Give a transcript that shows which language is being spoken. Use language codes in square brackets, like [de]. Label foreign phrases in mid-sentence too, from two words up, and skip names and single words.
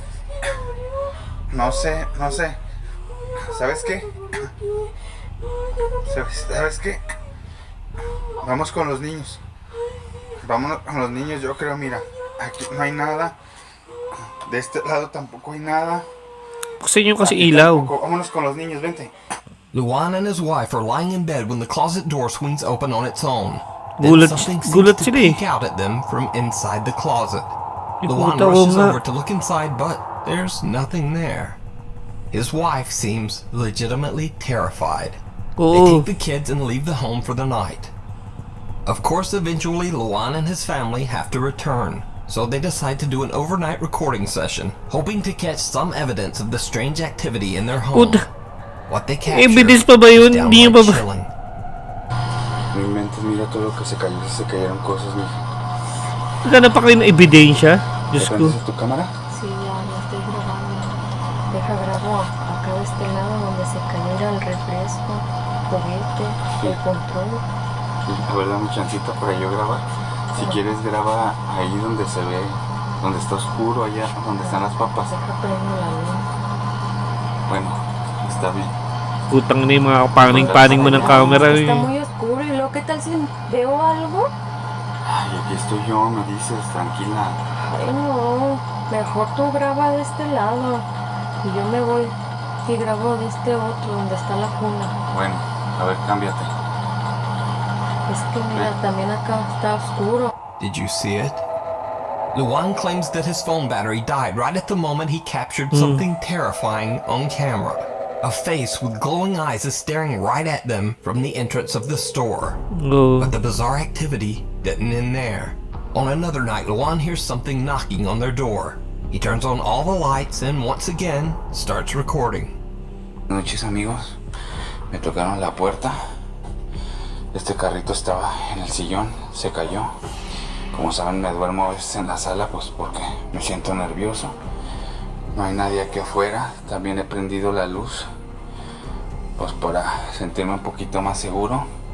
[es] No sé. ¿Sabes qué? Vamos con los niños. Vámonos con los niños, yo creo, mira. Aquí no hay nada. De este lado tampoco hay nada. [tl] Kasi nyo kasi ilaw. [es] Vámonos con los niños, vente. [en] Luan and his wife are lying in bed when the closet door swings open on its own. Then [tl] Gulat, [en] something [tl] gulat [en] seems to [tl] sila eh. [en] peek out at them from inside the closet. Eh, Luan [tl] puta, [en] rushes [tl] oo nga. [en] over to look inside, but there's nothing there. His wife seems legitimately terrified. They [tl] Oo. [en] take the kids and leave the home for the night. Of course, eventually Luan and his family have to return, so they decide to do an overnight recording session, hoping to catch some evidence of the strange activity in their home. [tl] Puta. [en] What they capture [tl] Evidence pa ba [en] is [tl] yun? Hindi [en] downright [tl] pa ba? [en] chilling. [es] No inventes, mira todo lo que se cayó, se cayeron cosas, mija. [tl] Naghanap pa kayo ng ebidensya? Diyos ko. [es] ¿Prendes tu cámara? Sí, ya estoy grabando. Deja grabo acá de este lado donde se cayó el refresco, juguete, el control. Sí, a ver, dame chancita para yo grabar. Si quieres, graba ahí donde se ve, donde está oscuro, allá donde están las papas. Deja prendo la luz. Bueno, está bien. [tl] Putang na yung mga paning-paning mo ng camera. [es] Está Eh. muy oscuro y luego, ¿qué tal si veo algo? Ay, aquí estoy yo, me dices, tranquila. Ay, no, mejor tú graba de este lado y yo me voy y grabo de este otro donde está la cuna. Bueno, a ver, cámbiate. Es que mira, también acá está oscuro. [en] Did you see it? Luan claims that his phone battery died right at the moment he captured something terrifying on camera. A face with glowing eyes is staring right at them from the entrance of the store. Oh. But the bizarre activity didn't end there. On another night, Luan hears something knocking on their door. He turns on all the lights and once again starts recording. [es] Buenas noches, amigos. Me tocaron la puerta. Este carrito estaba en el sillón, se cayó. Como saben, me duermo a veces en la sala, pues porque me siento nervioso. No hay nadie aquí afuera. También he prendido la luz, pues para sentirme un poquito más seguro.